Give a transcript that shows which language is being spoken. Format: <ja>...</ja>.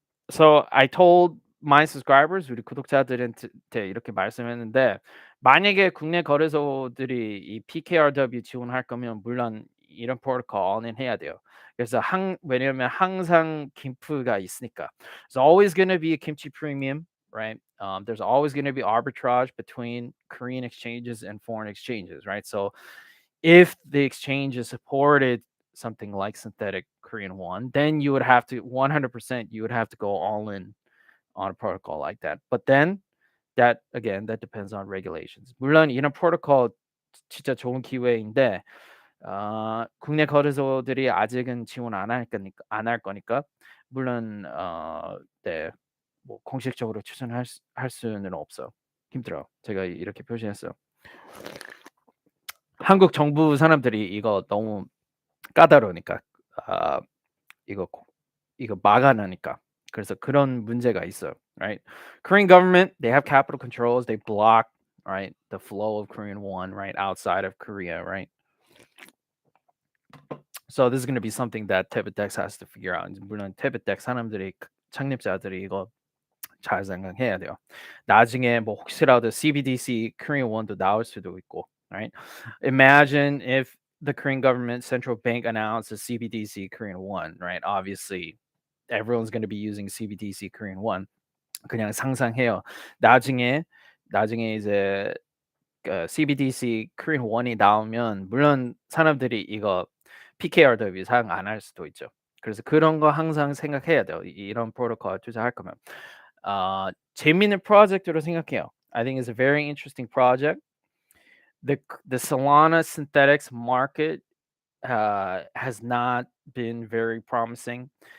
<en>So I told my subscribers,</en> <ko>우리 구독자들한테 이렇게 말씀했는데 만약에 국내 거래소들이 이 PKRW 지원할 거면 물론 이런 프로토콜 언인 해야 돼요. 그래서 왜냐면 항상 김프가 있으니까.</ko> <en>There's always going to be a kimchi premium, right? There's always going to be arbitrage between Korean exchanges and foreign exchanges, right? So if the exchange is supported something like synthetic Korean won, then you would have to 100% you would have to go all in on a protocol like that. But then that again that depends on regulations.</en> <ko>물론 이런 프로토콜 진짜 좋은 기회인데 국내 거래소들이 아직은 지원 안 할 거니까 물론 네. 뭐 공식적으로 할 수는 없어요. 힘들어요. 제가 이렇게 표시했어요. 한국 정부 사람들이 이거 너무 까다로우니까 이거 막아내니까. 그래서 그런 문제가 있어요,</ko> <en>right? Korean government, they have capital controls. They block, right, the flow of Korean won, right, outside of Korea, right? So this is going to be something that TaebitDex has to figure out.</en> <ko>물론 TaebitDex 사람들이 창립자들이 이거 잘 생각해야 돼요. 나중에 뭐 혹시라도 CBDC Korean won도 나올 수도 있고,</ko> <en>right? Imagine if the Korean government central bank announced a CBDC Korean won, right? Obviously, everyone's going to be using CBDC Korean won.</en> <ko>그냥 상상해요. 나중에 이제 CBDC Korean won이 나오면 물론 사람들이 이거 PKRW 사용 안 할 수도 있죠. 그래서 그런 거 항상 생각해야 돼요. 이런 프로토콜 투자할 거면. 재밌는 프로젝트로 생각해요.</ko> <en>I think it's a very interesting project. The Solana synthetics market has not been very promising.</en>